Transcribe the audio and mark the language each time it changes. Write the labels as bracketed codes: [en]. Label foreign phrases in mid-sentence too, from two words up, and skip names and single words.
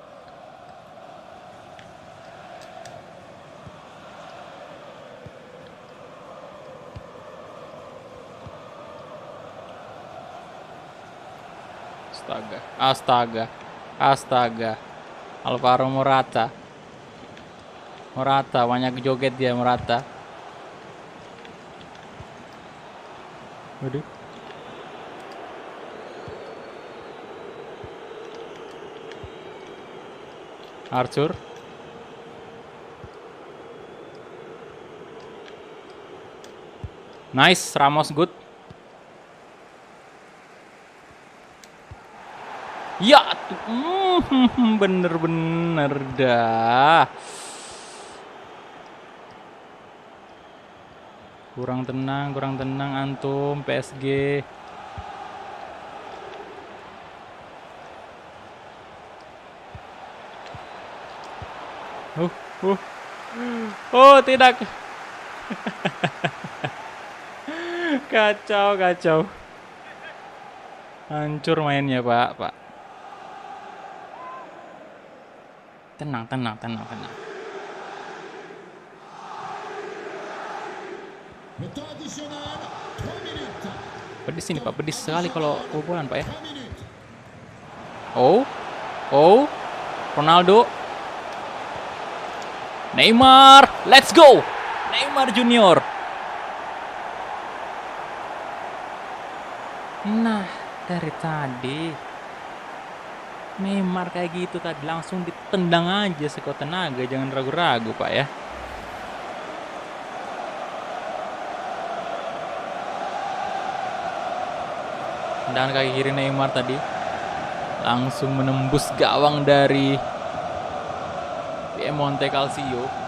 [id] Astaga, astaga, astaga. Alvaro Morata. Morata, banyak joget dia Morata. Waduh. Arthur. [en] Nice, Ramos good. [id] Ya, bener-bener dah. Kurang tenang antum PSG. Oh, tidak. Kacau. Hancur mainnya, Pak. Tenang. [fr] Le temps additionnel, 3 minutes. [id] Pedis ini, Pak. Pedis sekali kalau kebobolan, Pak ya. [fr] 3 minutes. [id] Oh. Ronaldo. [en] Neymar, let's go. [id] Neymar Junior. Nah, dari tadi Neymar kayak gitu tadi langsung ditendang aja sekuat tenaga, jangan ragu-ragu, Pak ya. Tendangan kaki kiri Neymar tadi langsung menembus gawang dari Monte Calcio.